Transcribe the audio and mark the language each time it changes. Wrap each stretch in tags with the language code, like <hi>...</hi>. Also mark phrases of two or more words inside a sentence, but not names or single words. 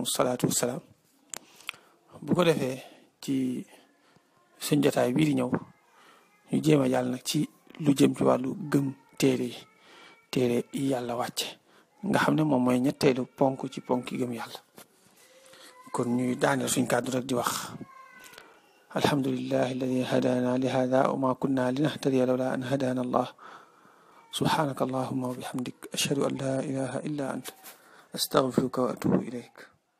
<ar>الصلاة والسلام</ar> <wo>bu ko defee ci suñ jotaay bii di ñëw ñu jéem a yàlla nag ci lu jëm ci wàllu gëm téere yi yàlla wàcce nga xam ne moom mooy ñetteelu ponk ci ponk gëm yàlla kon ñuy daaneel suñ kàddu rek di wax</wo> <ar>الحمد لله الذي هدانا لهذا وما كنا لنهتدي لولا أن هدانا الله سبحانك اللهم وبحمدك أشهد أن لا إله إلا أنت أستغفرك وأتوب إليك</ar>